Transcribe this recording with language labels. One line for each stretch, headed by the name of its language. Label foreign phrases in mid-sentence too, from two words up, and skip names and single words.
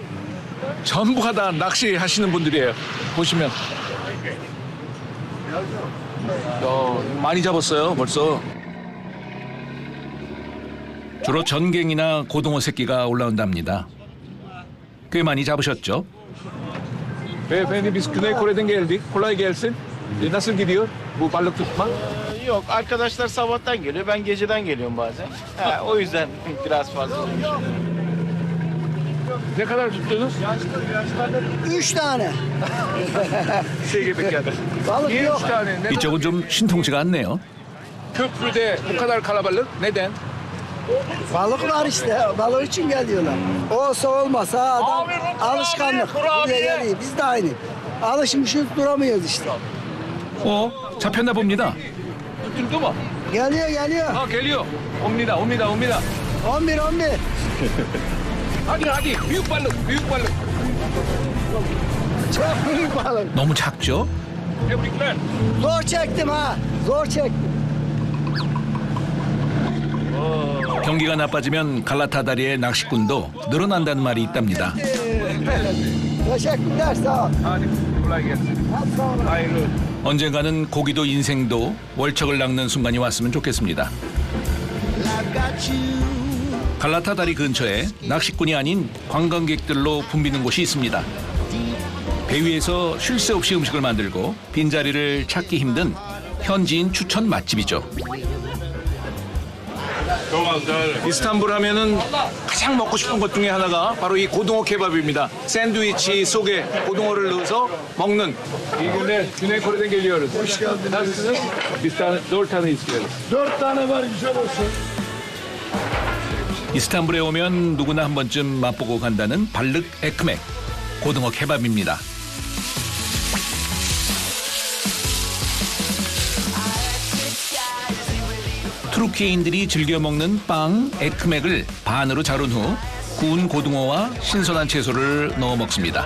Korean: 전부가 다 낚시하시는 분들이에요. 보시면 많이 잡았어요 벌써. 주로 전갱이나 고등어 새끼가 올라온답니다. 꽤 많이 잡으셨죠?
Turkish: Beyefendi biz Güney Kore'den geldik. Kolay gelsin. Nasıl gidiyor bu balık tutma? Yok, arkadaşlar sabahtan geliyor, ben geceden geliyorum bazen. O yüzden biraz fazla. Ne kadar tuttunuz? 3 tane.
Korean: 세개밖에 안 돼.
Turkish: Balık Niye yok. 3 tane? Ne
Korean: 이쪽은 좀 신통치가 않네요.
Turkish: köprüde bu kadar kalabalık? Neden? Balık var işte. Balık için geliyorlar. Olsa olmasa adam alışkanlık. Buraya geliyor. Biz de aynı. Alışmışız duramıyoruz işte.
Korean: 잡혔나 봅니다.
Turkish: Tutuldu mu? Geliyor. Ha geliyor. 옵니다. 11. Hadi. Büyük balık. Çok büyük balık.
Korean: 너무 작죠?
Turkish: Tebrikler. Zor çektim ha. Zor çektim.
Korean: 경기가 나빠지면 갈라타 다리의 낚시꾼도 늘어난다는 말이 있답니다.
Turkish: Teşekkürler sağ ol. Hadi kolay gelsin. Hadi sağ ol. Hayırlı.
Korean: 언젠가는 고기도 인생도 월척을 낚는 순간이 왔으면 좋겠습니다. 갈라타 다리 근처에 낚시꾼이 아닌 관광객들로 붐비는 곳이 있습니다. 배 위에서 쉴 새 없이 음식을 만들고 빈자리를 찾기 힘든 현지인 추천 맛집이죠. 이스탄불 하면은 가장 먹고 싶은 것 중에 하나가 바로 이 고등어 케밥입니다. 샌드위치 속에 고등어를 넣어서 먹는.
Turkish: İyi günler. Güney Kore'den geliyoruz. Hoş geldiniz. Nasılsınız? Biz tane, 4 istiyoruz. 4 tane var güzel olsun.
Korean: 이스탄불에 오면 누구나 한 번쯤 맛보고 간다는 발륵 에크맥 고등어 케밥입니다. 투르키예인들이 즐겨 먹는 빵 에크맥을 반으로 자른 후 구운 고등어와 신선한 채소를 넣어 먹습니다.